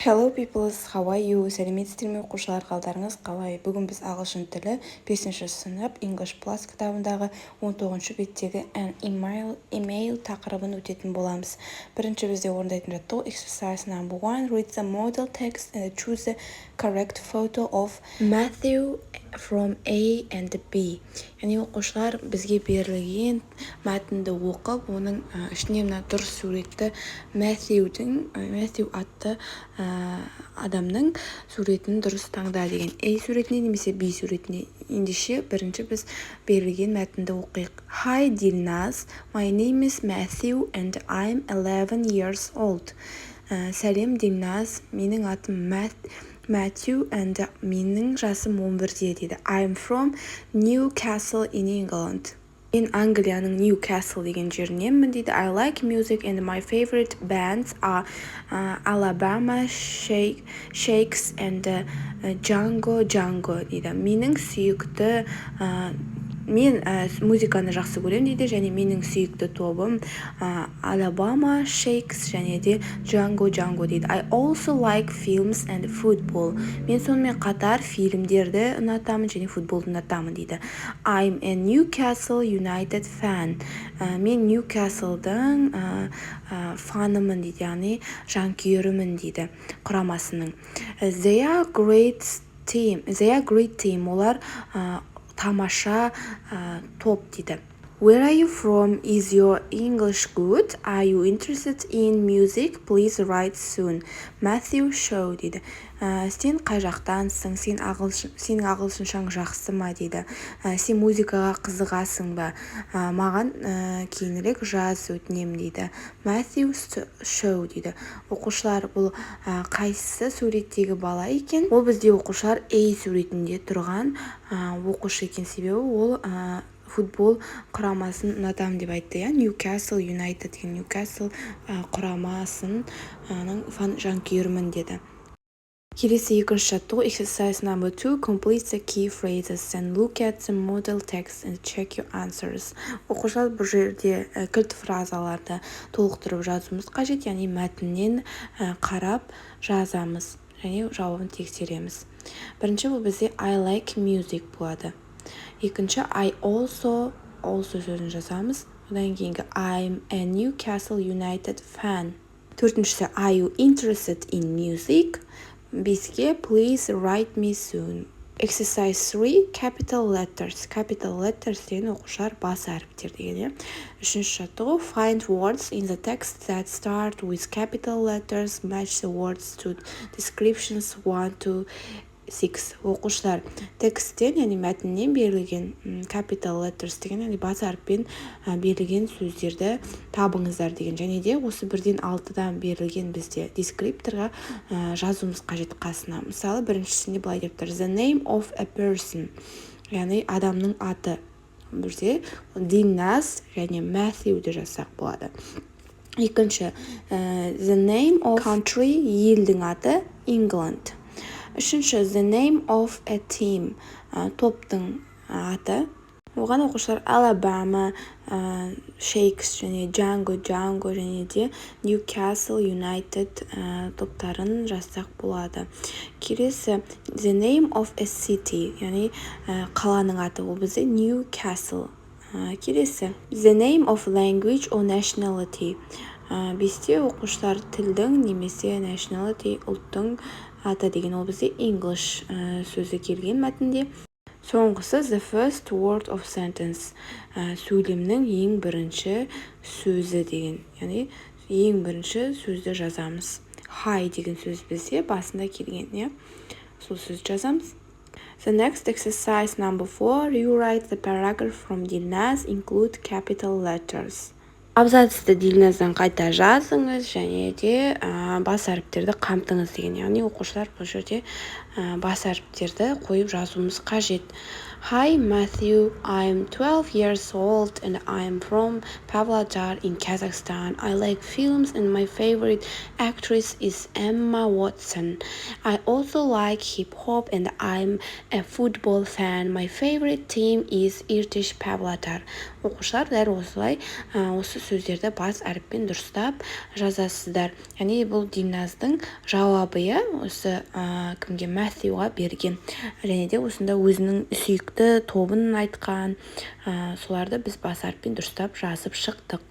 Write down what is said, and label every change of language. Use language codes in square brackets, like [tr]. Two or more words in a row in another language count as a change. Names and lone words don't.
[en] Hello peoples, how are you? [kk] Сәлеметсіздер ме оқушылар, қалдарыңыз қалай? Бүгін біз ағылшын тілі 5-ші сынып English Plus кітабындағы 19-шы беттегі [en] an email [kk] тақырыбын өтетін боламыз. Бірінші бізде орындайтын жаттығу [en] exercise number 1, read the model text and choose the correct photo of Matthew from A and B. [kk] Яғни оқушылар бізге берілген мәтінді оқып, оның ішіне мына дұрыс суретті Matthew атты адамның суретін дұрыс таңда деген. A суретіне немесе B суретіне. Ендеше бірінші біз берілген мәтінді оқиық. [en] Hi Dilnaz, my name is Matthew and I'm 11 years old. [kk] Сәлем Дилназ, менің атым Matthew and менің жасым 11-де дейді. [en] I'm from Newcastle in England. [kk] Мен Англияның Newcastle деген жеріненмін дейді. [en] I like music and my favorite bands are Alabama Shakes and Django дейді. [kk] Менің сүйікті мен музыканы жақсы көремін дейді, және менің сүйікті тобым Alabama Shakes және де Django дейді. [en] I also like films and football. [kk] Мен сонымен қатар фильмдерді ұнатамын және футболды ұнатамын дейді. [en] I'm a Newcastle United fan. [kk] Мен Newcastle'дың фанымын дейді, яғни жанкүйерімін дейді құрамасының. [en] They are great team. [kk] Олар тамаша топ дейді. [en] Where are you from? Is your English good? Are you interested in music? Please write soon. [kk] Matthew Show дейді. Сен қай жақтансың? Сенің ағылшыншаң жақсы ма дейді. Сен музыкаға қызығасың ба? Маған кейінірек жаз өтінем дейді. Matthew Show дейді. Оқушылар, бұл қайсысы суреттегі бала екен? Ол бізде оқушылар A суретінде тұрған оқушы екен, себебі ол футбол құрамасын ұнатам деп айтты, Newcastle United деген Newcastle құрамасын жанкүйермін деді. Келесі екінші жаттығу [en] exercise number 2, complete the key phrases and look at the model text and check your answers. [kk] Оқушылар бұл жерде кілт фразаларды толықтырып жазуымыз қажет, яғни мәтіннен қарап жазамыз және жауабын тексереміз. Бірінші бұл бізде [en] I like music [kk] болады. Екінші [en] I also [kk] сөзін жазамыз. Одан кейінгі [en] I'm a Newcastle United fan. Төртіншісі Are you interested in music? Беске Please write me soon. Exercise 3, capital letters. Capital letters [kk] деген оқушылар бас әріптер деген. Үшінші жаттығу [en] find words in the text that start with capital letters, match the words to descriptions 1 to 6. [kk] Оқушылар тексттен, яғни мәтіннен берілген [en] capital letters [kk] деген, яғни бас әріппен берілген сөздерді табыңыздар деген. Және де осы 1-ден 6-дан берілген бізде дескрипторға жазуымыз қажет қасына. Мысалы, біріншісінде былай деп тұр: [en] The name of a person, [kk] яғни адамның аты. Бізде Dilnaz және Matthew'ді жазсақ болады. Екінші, [en] the name of country, [kk] елдің аты England. Үшінші, [en] the name of a team, [kk] топтың аты. Оған оқушылар Alabama Shakes және Django және де Newcastle United топтарын жазсақ болады. Келесі, [en] the name of a city, [kk] яғни қаланың аты, ол бізде Newcastle. Келесі, [en] the name of language or nationality. [kk] Бесте оқушылар тілдің немесе nationality, ұлттың аты деген, ол бізде English сөзі келген мәтінде. [en] Соңғысы the first word of sentence, [kk] сөйлемнің ең бірінші сөзі деген, яғни ең бірінші сөзді жазамыз. Hi деген сөз бізде басында келген, сол сөз жазамыз. [en] The next exercise number 4, you write the paragraph from Dilnaz, include capital letters. [kk] Абзацты Дилназдан қайта жазыңыз және де бас әріптерді қамтыңыз деген. Яғни оқушылар бұл жерде бас әріптерді қойып жазуымыз қажет. [en] Hi Matthew, I'm 12 years old and I'm from Pavlodar in Kazakhstan. I like films and my favorite actress is Emma Watson. I also like hip hop and I'm a football fan. My favorite team is Irtish Pavlatar. [kk] Оқушылар дәл осылай осы сөздерді бас әріппен дұрыстап жазасыздар. Яғни бұл Дильназдың жауабы, осы кімге, Мәттиюға берген. Және де осында өзінің сүйікті тобын айтқан. Соларды біз бас әріппен дұрыстап жазып шықтық.